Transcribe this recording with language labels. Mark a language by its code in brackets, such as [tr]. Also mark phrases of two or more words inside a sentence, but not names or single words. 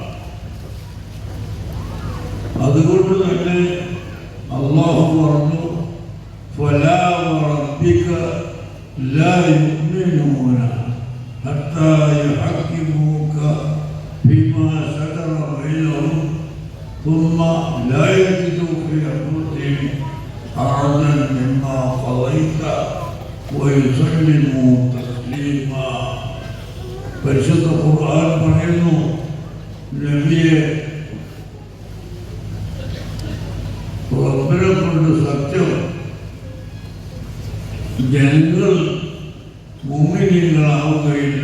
[ml] അതുകൊണ്ട് തന്നെ അല്ലാഹു പറഞ്ഞു, [ar] فلا وربك لا يؤمنون حتى يحكموك فيما شجر بينهم ثم لا يجدوا في أنفسهم حرجا مما قضيت ويسلموا تسليما. [ml] പരിശുദ്ധ ഖുർആൻ പറയുന്നു, നബിയെ റബ്ബിനെ കൊണ്ട് സത്യം, ജനങ്ങൾ മുഅ്മിനീങ്ങളാവുകയില്ല.